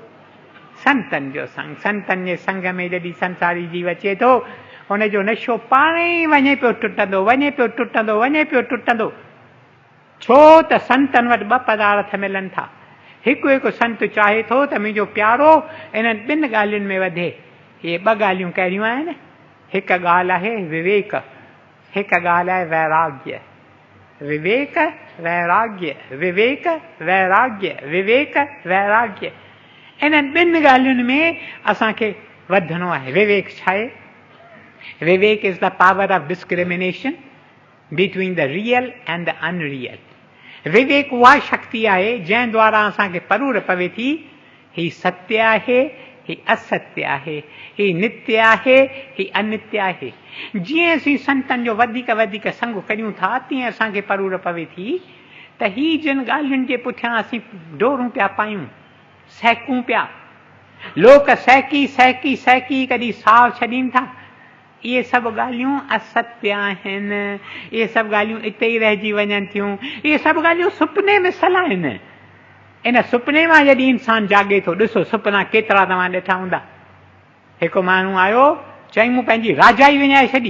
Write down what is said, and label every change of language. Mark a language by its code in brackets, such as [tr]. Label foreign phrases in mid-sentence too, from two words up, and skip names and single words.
[sd] संतनि जो संग, संतनि जे संग में जॾहिं संसारी जीव अचे थो हुनजो नशो पाण ई वञे पियो टुटंदो, वञे पियो टुटंदो, वञे पियो टुटंदो। छो त संतनि वटि ॿ पदार्थ मिलनि था। हिकु हिकु संत चाहे थो त मुंहिंजो प्यारो इन्हनि ॿिनि ॻाल्हियुनि में वधे। इहे ॿ ॻाल्हियूं कहिड़ियूं आहिनि? हिकु ॻाल्हि आहे विवेक, हिकु ॻाल्हि आहे वैराग्य। विवेक वैराग्य, विवेक वैराग्य, विवेक वैराग्य, इन्हनि ॿिनि ॻाल्हियुनि में असांखे वधणो आहे। विवेक छा आहे? [en] Vivek is the power of discrimination between the real and the unreal. [sd] विवेक उहा शक्ति आहे जंहिं द्वारा असांखे परूर पवे थी ही सत्य आहे, ही असत्य आहे, ही नित्य आहे, ही अनित्य आहे। जीअं असीं संतनि जो वधीक वधीक संग करियूं था तीअं असांखे परूर पवे थी त ही जिन ॻाल्हियुनि जे पुठियां असीं डोरूं पिया पायूं, सहकूं पिया, लोक सहकी सहकी सहकी कॾहिं साह छॾीनि था, इहे सभु ॻाल्हियूं असत्य आहिनि। इहे सभु ॻाल्हियूं इते ई रहिजी वञनि थियूं। इहे सभु ॻाल्हियूं सुपिने में सल आहिनि। इन सुपिने मां जॾहिं इंसानु जाॻे थो, ॾिसो सुपिना केतिरा तव्हां ॾिठा हूंदा। हिकु माण्हू आयो, चई मूं पंहिंजी राजाई विञाए छॾी।